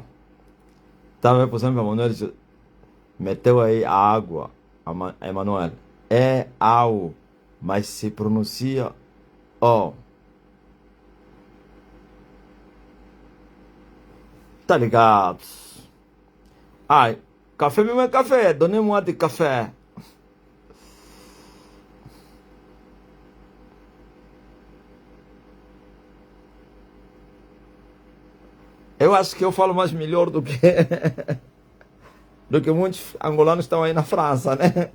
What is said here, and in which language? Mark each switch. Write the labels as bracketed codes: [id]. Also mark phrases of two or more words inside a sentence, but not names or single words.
[pt] Tá, por exemplo, a Manuel meteu aí a água, a Emanuel. É ao, mas se pronuncia ó. Tá ligado? Ai, café mesmo é café, [fr] donnez-moi de café. [pt] Eu acho que eu falo mais melhor do que do que muitos angolanos estão aí na França, né?